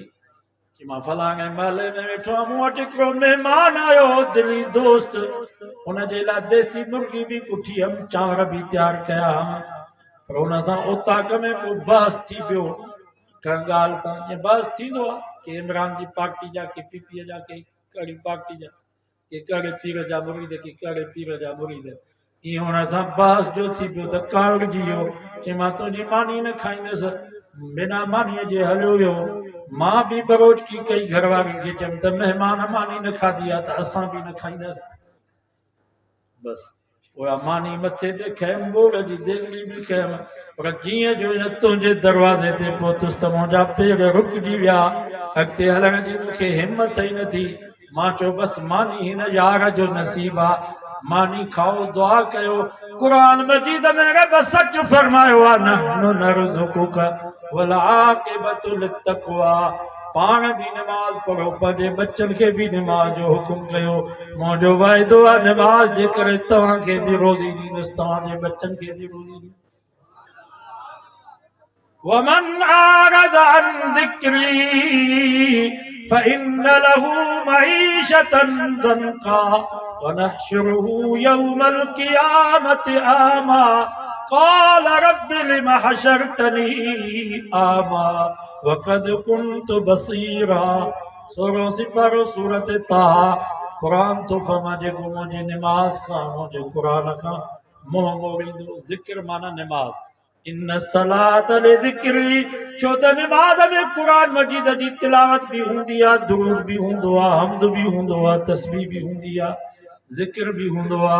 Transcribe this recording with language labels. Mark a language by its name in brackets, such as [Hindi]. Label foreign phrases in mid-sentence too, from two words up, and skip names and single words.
[Sindhi] चई मां फलाणे महले में वेठो आहियां, मूं वटि हिकिड़ो महिमान आयो, दिली दोस्त, हुनजे लाइ देसी मुर्गी बि कुठी हुअमि, चांवर बि तयारु कया हुअमि, पर हुन सां उताक में को बहस थी पियो कंहिं ॻाल्हि तां। जीअं बहस थींदो आहे, के इमरान जी पार्टी जा, के पीपीअ जा, के कहिड़ी पार्टी जा, के कहिड़े पीर जा मुरीद, के कहिड़े पीर जा मुरीद, ईअं हुन सां बहस जो थी पियो त कावड़जी वियो। चई मां तुंहिंजी मानी न खाईंदुसि, बिना मानीअ जे हलियो वियो। मां बि बरोचकी कई, घर वारनि खे चयमि त महिमान मानी न खाधी आहे त असां बि न खाईंदासीं। बसि पोइ मानी मथे ते खयमि, ॿोड़ जी देगड़ी बि खयमि, पर जीअं जो हिन तुंहिंजे दरवाज़े ते पहुतुसि त मुंहिंजा पेर रुकिजी विया, अॻिते हलण जी मूंखे हिमत ई न थी। मां चयो बसि मानी हिन यार जो नसीब आहे, मानी खाओ, दुआ कयो। क़ुर मजीद में रब सच फरमायो आहे, [Arabic] نحن نرزقك والعاقبة للتقوى, [Sindhi] पाण बि निमाज़ पढ़ो, पंहिंजे बच्चनि खे बि निमाज़ जो हुकुम कयो। मुंहिंजो वाइदो आहे निमाज़ जे करे तव्हांखे बि रोज़ी ॾींदुसि, तव्हांजे बच्चनि खे बि रोज़ी ॾींदुसि। [Arabic] ومن أعرض عن ذكري فإن له معيشة ضنكا ونحشره يوم القيامة أعمى قال رب لم حشرتني أعمى وقد كنت بصيرا. [Sindhi] 16 सिपारो सूरत ताहा। क़ुरान तो फरमा जेको मुंहिंजी निमाज़ खां, मुंहिंजे क़ुरान खां मोह मोड़ींदो। ज़िक्र माना निमाज़, [Arabic] إن الصلاة لذكري, [Sindhi] छो त निमाज़ में क़ुरान मजीद जी तिलावत भी हूंदी आहे, दुरूद भी हूंदो आहे, हम्द भी हूंदो आहे, तस्बीह भी हूंदी आहे, ज़िक्र भी हूंदो आहे।